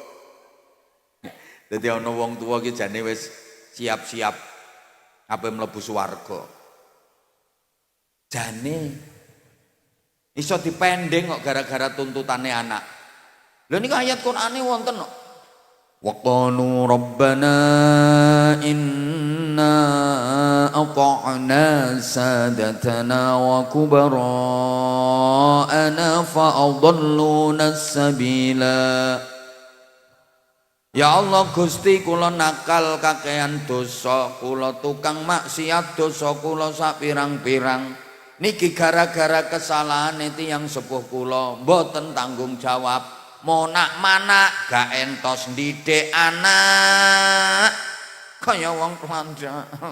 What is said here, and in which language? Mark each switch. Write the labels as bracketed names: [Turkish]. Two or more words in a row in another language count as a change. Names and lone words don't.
[Javanese] Dadi ana wong tuwa iki jane wis siap-siap ape mlebu swarga. Jane iso dipending kok gara-gara tuntutane anak. Lha niku ayat Qur'ane wonten kok. [Arabic] وقالوا ربنا إنا أطعنا سادتنا وكبراءنا فأضلونا السبيلا. [Javanese] Ya Allah Gusti kula nakal kakean dosa, kula tukang maksiat dosa kula sak pirang-pirang. Niki gara-gara kesalahan tiyang sepuh kula, mboten tanggung jawab. Monak-manak gak entos ndidik anak kaya wong telanjang.